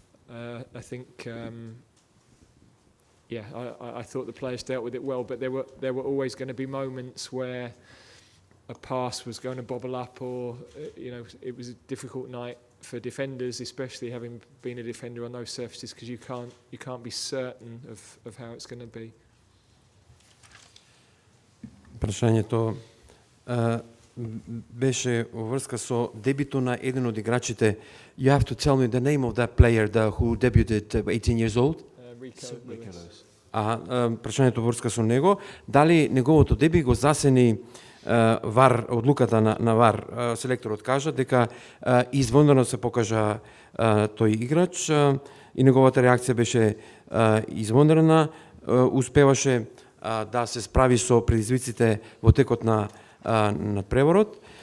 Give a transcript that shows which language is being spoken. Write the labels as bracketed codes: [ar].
[en] I think I thought the players dealt with it well, but there were always going to be moments where a pass was going to bobble up, or it was a difficult night for defenders, especially having been a defender on those surfaces, because you can't be certain of how it's going to be. [mk] Прашањето беше во врска со дебютот на еден од играчите. [en] You have to tell me the name of that player who debuted 18 years old? Rico Lewis. [mk] Прашањето во врска со него, дали неговото деби го засени ВАР, одлуката на ВАР. Селекторот кажа дека извонредно се покажа тој играч и неговата реакција беше извонредна, успеваше да се справи со предизвиците во текот на надпреворот.